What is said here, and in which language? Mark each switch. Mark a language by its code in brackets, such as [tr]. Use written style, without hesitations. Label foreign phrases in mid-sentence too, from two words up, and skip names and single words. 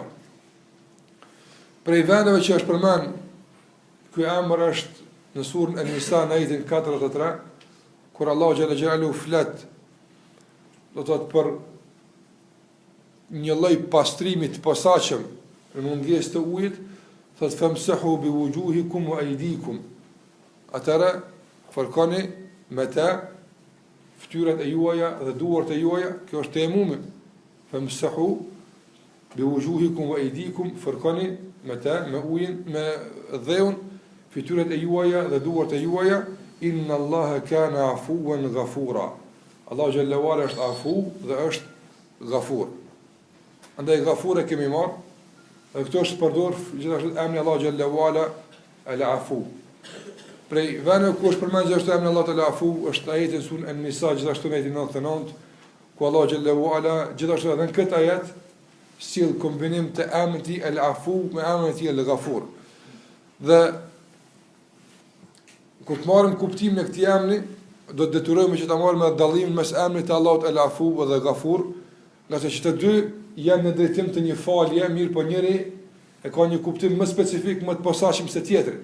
[sq] Prej vendeve që është përmend ky emër është në surën An-Nisa në ajetin 43, kur Allahu [ar] جل جلاله [sq] flet do të thotë për një lloj pastrimi të posaçëm në mungesë të ujit, thotë [ar] فامسحوا بوجوهكم وأيديكم. [sq] Atëra fërkoni me ta fytyrat e juaja dhe duart e juaja, kjo është temumi. [ar] فامسحوا بوجوهكم وأيديكم, [sq] fërkoni me ta me ujin, me dheun fytyrat e juaja dhe duart e juaja. [ar] إن الله كان عفوا غفورا. [sq] Allahu [ar] جل وعلا [sq] është afu dhe është ghafur. Andaj ghafur e kemi marrë, dhe këto është përdor gjithashtu emri Allahu [ar] جل وعلا العفو. [sq] Prej vënë ku është përmendur gjithashtu emri Allahu al-afu është ajeti në surën An-Nisa gjithashtu në ajetin 99, ku Allahu [ar] جل وعلا [sq] gjithashtu edhe në këtë ajet sill kombinim të emrit al-afu me emrin e tij al-ghafur. Dhe kur të marrim kuptimin e këtij emri, do të detyrohemi që ta marrim me dallimin mes emrit të Allahut al-Afu dhe Ghafur, nga se që të dy janë në drejtim të një falje, mirë po njëri e ka një kuptim më specifik, më të posaçëm se tjetri.